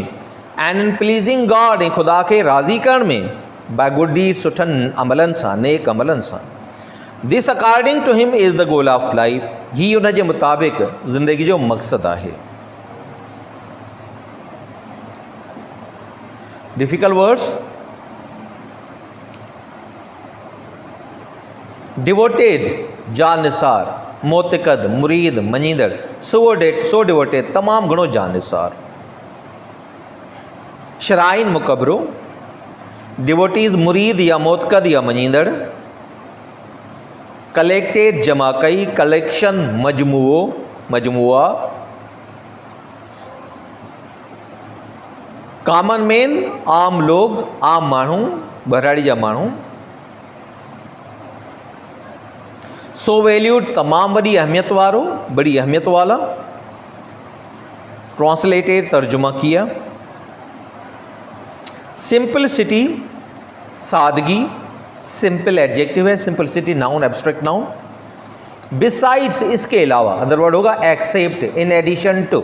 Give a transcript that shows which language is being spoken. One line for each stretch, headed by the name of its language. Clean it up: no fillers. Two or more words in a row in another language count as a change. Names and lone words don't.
English: And in pleasing God,
Sindhi: ऐं ख़ुदा खे राज़ी करण में।
English: By good deeds,
Sindhi: सुठनि अमलनि सां, नेक अमलनि सां।
English: This according to him is the goal of life,
Sindhi: ही उन जे मुताबिक़ ज़िंदगी जो मक़सदु आहे।
English: Difficult words.
Sindhi: डिवोटेड, जानिसार, मोतकद, मुरीद, मञींदड़।
English: so devoted,
Sindhi: तमामु घणो जानिसार। श्राइन, मुक़बरो। डिवोटीज़, मुरीद या मोतकद या मञींदड़। कलेक्टेड, जमा कई, कलेक्शन, मजमुआ।
English: common man,
Sindhi: आम लोग, आम माण्हू, बहराड़ी जा माण्हू।
English: so valued,
Sindhi: तमामु वॾी अहमियत वारो,
Urdu: بڑی اہمیت والا. ٹرانسلیٹڈ، ترجمہ کیا. سمپلسٹی، سادگی.
English: simple adjective hai, simplicity noun, abstract noun. Besides,
Urdu: اس کے علاوہ,
English: other word hoga except, in addition to.